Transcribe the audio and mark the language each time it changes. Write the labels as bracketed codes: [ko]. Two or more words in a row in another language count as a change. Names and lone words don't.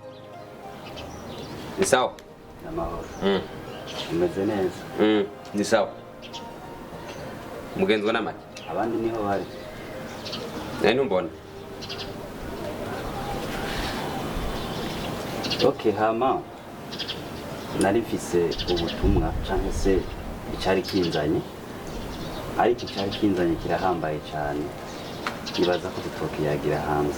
[sw] Ni sawa. [rn] Namahoro. Umeze neza. [sw] Ni sawa. [rn] Mugenzwa namaki. Abandi niho bari. Nani umbona? Okay hama. Nari mfise ubutumwa canke se icyari kinzanye. Ariko icyari kinzanye kirahambaye cyane. Nibaza ko tutokiyagira hanze.